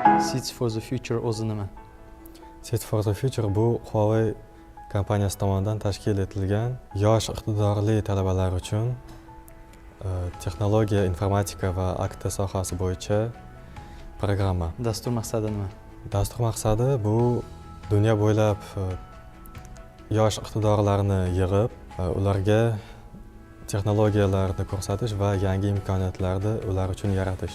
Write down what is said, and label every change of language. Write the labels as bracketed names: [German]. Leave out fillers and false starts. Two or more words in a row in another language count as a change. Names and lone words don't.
[Uzbek] Seeds for the Future o'zi nima? Seeds for the Future bu Huawei kompaniyasi tomonidan tashkil etilgan yosh iqtidorli talabalar uchun texnologiya, informatika va AKT sohasi bo'yicha programma. Dastur maqsadi nima? Dastur maqsadi bu dunyo bo'ylab yosh iqtidorlarni yig'ib, ularga texnologiyalarni ko'rsatish va yangi imkoniyatlarni ular uchun yaratish.